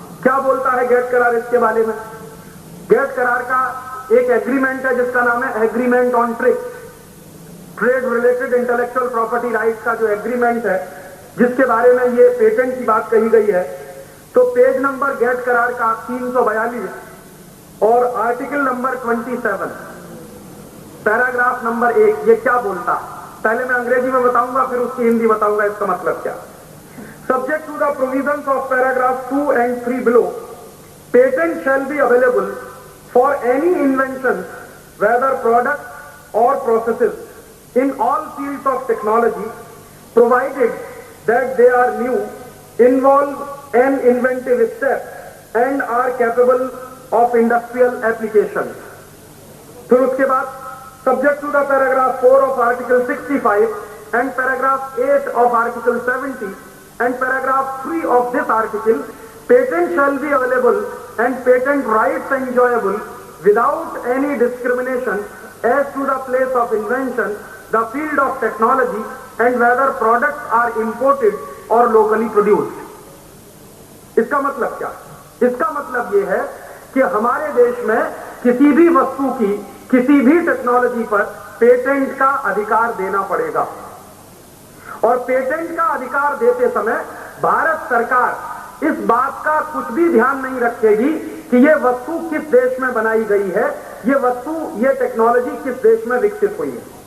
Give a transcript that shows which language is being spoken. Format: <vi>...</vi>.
<hi>क्या बोलता है गेट करार इसके बारे में? गेट करार का एक एग्रीमेंट है जिसका नाम है agreement on trade related intellectual property right का जो एग्रीमेंट है, जिसके बारे में ये पेटेंट की बात कही गई है। तो पेज नंबर गेट करार का 342 और आर्टिकल नंबर 27 पैराग्राफ नंबर 1 ये क्या बोलता है? पहले मैं अंग्रेजी में बताऊंगा, फिर उसकी हिंदी बताऊंगा इसका मतलब क्या।</hi> <en>Subject to the provisions of paragraph 2 and 3 below, patent shall be available for any invention, whether products or processes, in all fields of technology, provided that they are new, involve an inventive step, and are capable of industrial application.</en> <hi>फिर उसके बाद</hi> <en>subject to the paragraph 4 of article 65 and paragraph 8 of article 70 and paragraph 3 of this article, patent shall be available and patent rights enjoyable without any discrimination as to the place of invention, the field of technology, and whether products are imported or locally produced.</en> <hi>इसका मतलब क्या? इसका मतलब ये है कि हमारे देश में किसी भी वस्तु की किसी भी टेक्नोलॉजी पर पेटेंट का अधिकार देना पड़ेगा, और पेटेंट का अधिकार देते समय भारत सरकार इस बात का कुछ भी ध्यान नहीं रखेगी कि ये वस्तु किस देश में बनाई गई है, ये वस्तु, ये टेक्नोलॉजी किस देश में विकसित हुई है।</hi>